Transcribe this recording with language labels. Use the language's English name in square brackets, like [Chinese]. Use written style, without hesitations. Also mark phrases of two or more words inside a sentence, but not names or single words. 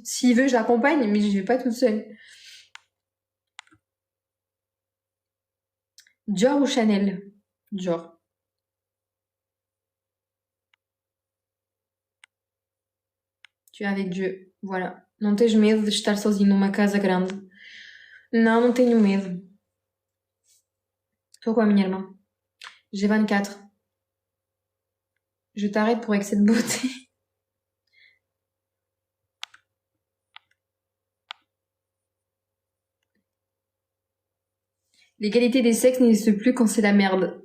[French] S'il veut, je l'accompagne, mais je vais pas toute seule. Dior ou Chanel? Dior. Tu es avec Dieu. Voilà. [Portuguese] Não tens medo de estar sozinho numa casa grande? Não, não tenho medo. Pourquoi, minha irmã? [French] J'ai 24. Je t'arrête pour excès de beauté. L'égalité des sexes n'existe plus quand c'est la merde.